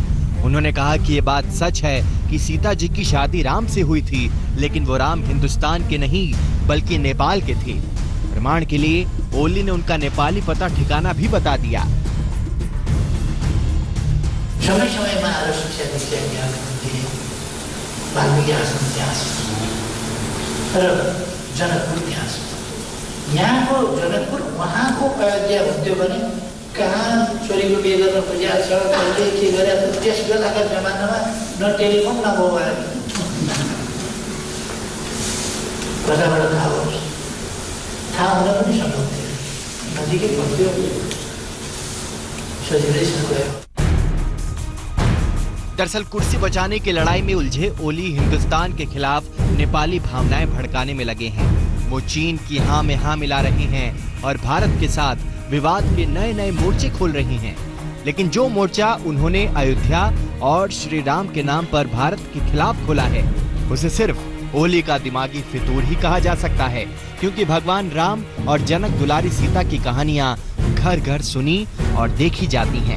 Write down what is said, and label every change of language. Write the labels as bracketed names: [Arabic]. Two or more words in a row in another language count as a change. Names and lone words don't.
[Hindi] उन्होंने कहा कि ये बात सच है कि सीता जी की शादी राम से हुई थी, लेकिन वो राम हिंदुस्तान के नहीं बल्कि नेपाल के थे। प्रमाण के लिए ओली ने उनका नेपाली पता ठिकाना भी बता दिया। [Nepali] समय समय में जनकपुर इतिहास यहाँको जनकपुर वहाँको अयोध्या हुन्थ्यो भने कहाँ छोरीको बिहे गर्न खोजिया छ, कसले के गरे, त्यस बेलाका जमानामा न टेलिफोन न मोबाइल, कताबाट थाहा होस्, थाहा हुन पनि सम्भव थियो, नजिकै पर्थ्यो, सजिलैसँग गयो। [Hindi] दरअसल कुर्सी बचाने की लड़ाई में उलझे ओली हिंदुस्तान के खिलाफ नेपाली भावनाएं भड़काने में लगे हैं। वो चीन की हाँ में हाँ मिला रहे हैं और भारत के साथ विवाद के नए नए मोर्चे खोल रही हैं। लेकिन जो मोर्चा उन्होंने अयोध्या और श्री राम के नाम पर भारत के खिलाफ खोला है उसे सिर्फ ओली का दिमागी फितूर ही कहा जा सकता है, क्योंकि भगवान राम और जनक दुलारी सीता की कहानियां घर घर सुनी और देखी जाती हैं।